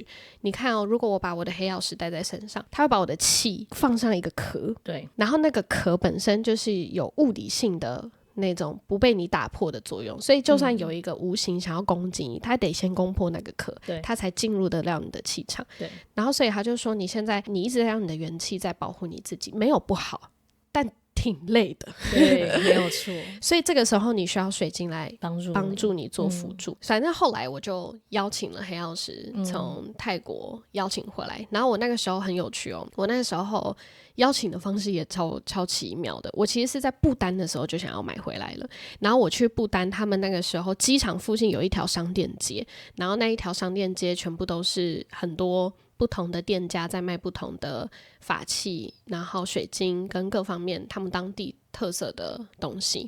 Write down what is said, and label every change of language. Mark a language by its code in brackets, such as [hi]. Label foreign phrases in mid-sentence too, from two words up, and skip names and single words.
[zh] 你看哦，如果我把我的黑曜石帶在身上，它會把我的氣放上一個殼，對，然後那個殼本身就是有物理性的那種不被你打破的作用，所以就算有一個无形想要攻擊你，他得先攻破那個殼，他才進入得了你的氣場。对，然後所以他就說，你現在你一直在讓你的元氣在保護你自己，沒有不好，但挺累的。對，沒有錯。所以這個時候你需要水晶來幫助你做輔助。反正後來我就邀請了黑曜石從泰國邀請回來，然後我那個時候很有趣哦，我那個时候邀請的方式也超奇妙的。我其實是在不丹的時候就想要買回來了，然後我去不丹，他們那個時候機場附近有一條商店街，然後那一條商店街全部都是很多不同的店家在賣不同的法器，然後水晶跟各方面他們当地特色的東西。